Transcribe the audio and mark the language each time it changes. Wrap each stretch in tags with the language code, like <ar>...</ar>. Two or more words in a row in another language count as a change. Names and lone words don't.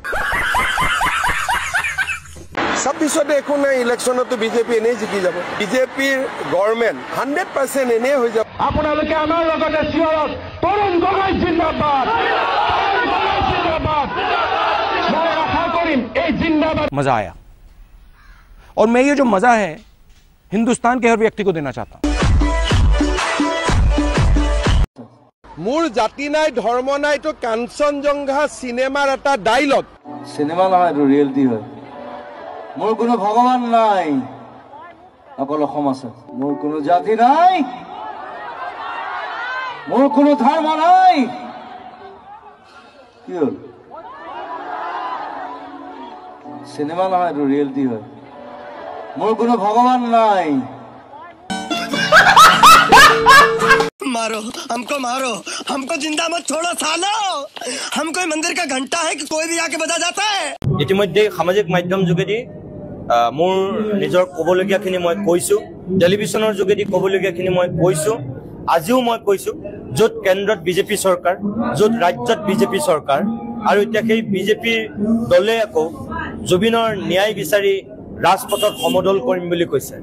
<as>ছাব্বিছতে একো নাই ইলেকশ্যনতো বিজেপি এনেই জিকি যাব বিজেপিৰ গভৰ্ণমেণ্ট 100% এনেই হৈ যাব আপোনালোকে আমাৰ লগতে চিঞৰক তৰুণ গগৈ জিন্দাবাদ মই আশা কৰিম এই জিন্দাবাদ</as> <hi>मजा आया और मैं ये जो मजा है हिंदुस्तान के हर व्यक्ति को देना चाहता हूं</hi> <as>মোৰ জাতি নাই ধৰ্ম নাই তো কাঞ্চনজংঘা সিনেমাৰ এটা ডায়লগ সিনেমা নহয় এইটো ৰিয়েলিটি হয় মোৰ কোনো ভগৱান নাই অকল অসম আছে মোৰ কোনো জাতি নাই মোৰ কোনো ধৰ্ম নাই কি হ'ল সিনেমা নহয় এইটো ৰিয়েলিটি হয় মোৰ কোনো ভগৱান নাই</as> <hi>मारो हमको जिंदा मत छोड़ो सालो हम कोई मंदिर का घंटा है कि कोई भी आके बजा जाता है</hi> <as>ইতিমধ্যে সামাজিক মাধ্যম যোগেদি মোৰ নিজৰ কবলগীয়াখিনি মই কৈছো টেলিভিছনৰ যোগেদি কবলগীয়াখিনি মই কৈছো আজিও মই কৈছো য'ত কেন্দ্ৰত বিজেপি চৰকাৰ য'ত ৰাজ্যত বিজেপি চৰকাৰ আৰু এতিয়া সেই বিজেপিৰ দলে আকৌ জুবিনৰ ন্যায় বিচাৰি ৰাজপথত সমদল কৰিম বুলি কৈছে</as>